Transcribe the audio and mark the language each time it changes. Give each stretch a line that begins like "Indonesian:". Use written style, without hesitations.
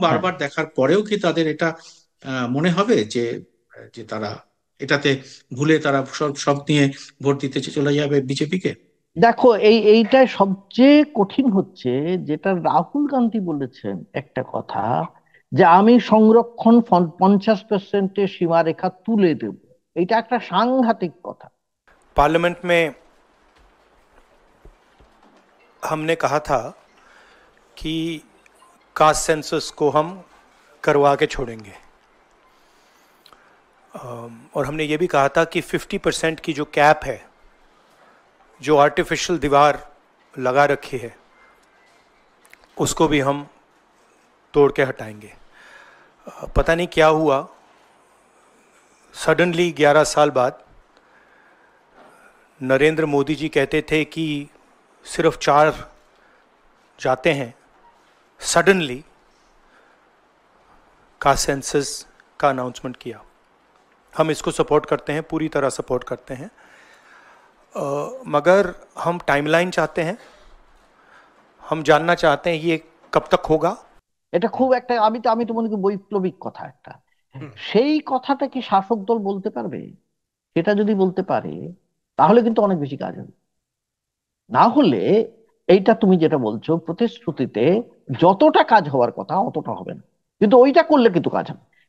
Bangla: বারবার দেখার পরেও কি তাদের এটা মনে হবে যে যে তারা এটাতে ভুলে তারা সব সব নিয়ে ভোট দিতে চলে যাবে বিজেপিকে? দেখো, এইটাই সবচেয়ে কঠিন হচ্ছে, যেটা রাহুল গান্ধী বলেছেন একটা কথা, যে আমি সংরক্ষণ 50%-এর সীমারেখা তুলে দেব। এটা একটা সাংঘাতিক কথা।
Hindi: पार्लियामेंट में हमने कहा था कि कास्ट सेंसस को हम करवा के छोड़ेंगे, और हमने ये भी कहा था कि 50% की जो कैप है, जो आर्टिफिशियल दीवार लगा रखी है, उसको भी हम तोड़ के हटाएंगे। पता नहीं क्या हुआ, सडनली 11 साल बाद नरेंद्र मोदी जी कहते थे कि सिर्फ 4 जाते हैं, सडनली कास्ट सेंसस का अनाउंसमेंट किया। हम इसको सपोर्ट करते हैं, पूरी तरह सपोर्ट करते हैं, मगर हम टाइमलाइन चाहते हैं, हम जानना चाहते हैं ये कब तक होगा।
Bangla: এটা খুব একটা, আমি তো মনে করি বৈপ্লবিক কথা একটা। সেই কথাটা কি শাসক দল বলতে পারবে? সেটা যদি বলতে পারে, তাহলে কিন্তু অনেক বেশি কাজ হবে। না হলে এইটা তুমি যেটা বলছো প্রতিশ্রুতিতে যতটা কাজ হওয়ার কথা অতটা হবে না, কিন্তু ওইটা করলে কিন্তু কাজ হবে।